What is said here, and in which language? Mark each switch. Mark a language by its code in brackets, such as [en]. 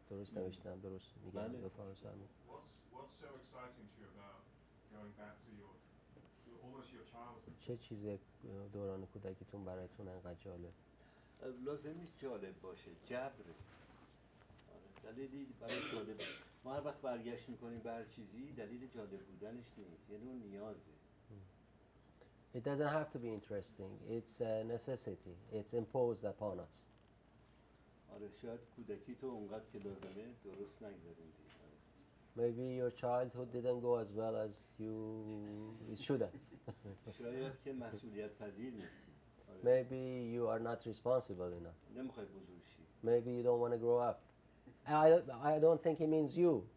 [fa] درست نوشتم؟ درست میگم؟ بفرمایید. [en] What's so exciting to you about going back to almost your childhood? [fa] چه چیز دوران کودکیتون براتون انقدر جالب؟ لازم نیست جالب باشه، جبره. دلیلی برای جالب ما هر وقت برگشت میکنیم به هر چیزی دلیل جالب بودنش نیست، یعنی اون نیازه. [en] It doesn't have to be interesting. It's a necessity. It's imposed upon us. [fa] آره شاید کودکی تو اونقدر که لازمه درست نگذروندی. [en] Maybe your childhood didn't go as well as it should have. [fa] شاید که مسئولیت پذیر نیستی. [en] Maybe you are not responsible enough. [fa] نمیخوای بزرگ شی. [en] Maybe you don't want to grow up. I don't think he means you.